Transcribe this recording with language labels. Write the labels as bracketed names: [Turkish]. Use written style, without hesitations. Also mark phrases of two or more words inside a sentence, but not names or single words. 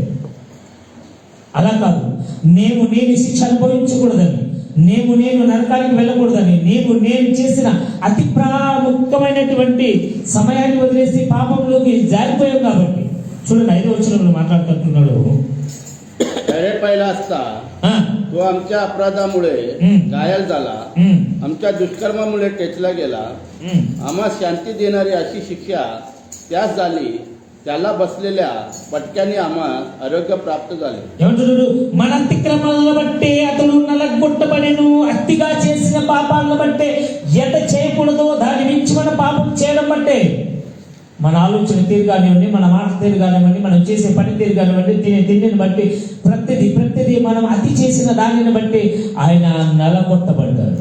[Telugu] అలా కాదు, నేను శిక్ష అనుభవించకూడదని, నేను నరకానికి వెళ్ళకూడదని, నేను చేసిన అతి ప్రాముఖ్యమైనటువంటి సమయాన్ని వదిలేసి పాపంలోకి జారిపోయాం కాబట్టి. చూడండి 5వ వచనంలో మాట్లాడుతున్నాడు, [Marathi] अरे पहिला असता तो आमच्या अपराधामुळे घायल झाला, आमच्या दुष्कर्मामुळे टेचला गेला, आम्हा शांती देणारी अशी शिक्षा त्यास झाली, त्याला बसलेल्या पटक्याने आम्हा आरोग्य प्राप्त झाले. [Telugu] ఏమంటున్నాడు, మన అతిక్రమాలను బట్టి అతడు నలగొట్టబడెను, అతిగా చేసిన పాపాలను బట్టి ఎంత చేయకూడదో దాని మించి మన పాపం చేయడం బట్టే, మన ఆలోచన తీరు కానివ్వండి, మన మాట తీరు కానివ్వండి, మనం చేసే పని తీరు కానివ్వండి, తిండిని బట్టి ప్రతిదీ మనం అతి చేసిన దానిని బట్టి ఆయన నలగొట్టబడ్డాడు.